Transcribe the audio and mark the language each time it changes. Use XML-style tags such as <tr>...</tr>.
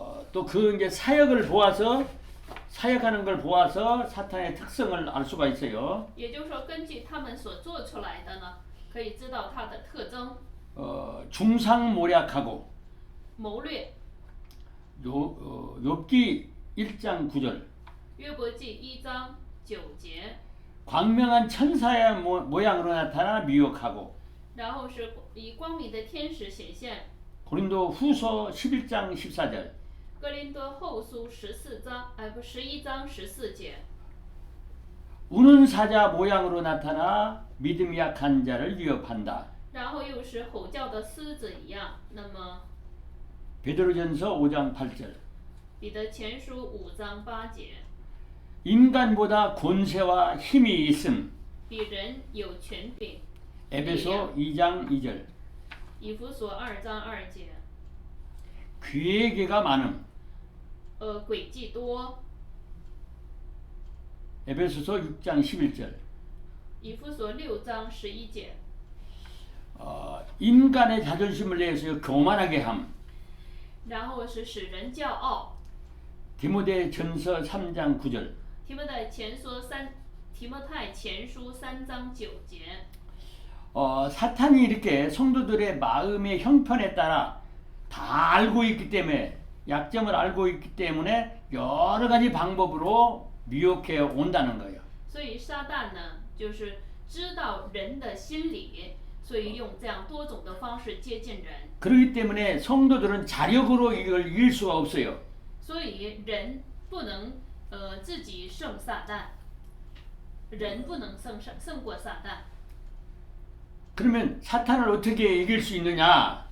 <ko>또 그 이제 사역을 보아서 사역하는 걸 보아서 사탄의 특성을 알 수가 있어요.</ko> <zh>也就是说，根据他们所做出来的呢，可以知道它的特征。</zh> <ko>중상모략하고</ko> <zh>谋略，</zh> <ko>욥기 1장 9절.</ko> <zh>约伯记1章9节，</zh> <ko>광명한 천사의 모양으로 나타나 미혹하고</ko> <zh>然后是以光明的天使显现。</zh> <ko>고린도 후서 11장 14절.</ko> <zh>哥林多后书11章14节，</zh> <ko>우는 사자 모양으로 나타나 믿음이 약한 자를 위협한다.</ko> <zh>然后又是吼叫的狮子一样。那么</zh> <ko>베드로전서 5장 8절.</ko> <zh>彼得前书5章8节，</zh> <ko>인간보다 권세와 힘이 있음.</ko> <zh>比人有权柄。</zh> <ko>에베소 2장 2절.</ko> <zh>以弗所2章2节，</zh> <ko>괴계가 많음.</ko> <zh>诡计多。</zh> <ko>에베소서 6장 11절.</ko> <zh>以弗所6章11节，</zh> <ko>인간의 자존심을 내서 교만하게 함.</ko> <zh>然后是使人骄傲。</zh> <ko>디모데전서 3장 9절.</ko> <zh>提摩太前书3章9节，</zh> <ko>사탄이 이렇게 성도들의 마음의 형편에 따라 다 알고 있기 때문에 약점을 알고 있기 때문에 여러 가지 방법으로 미혹해 온다는 거예요.</ko> <zh>所以撒旦呢，就是知道人的心理，所以用这样多种的方式接近人。</zh> <ko>그렇기 때문에 성도들은 자력으로 이걸 이길 수가 없어요.</ko> <zh>所以人不能自己胜撒旦，人不能胜过撒旦。</zh> <ko>그러면 사탄을 어떻게 이길 수 있느냐?</ko>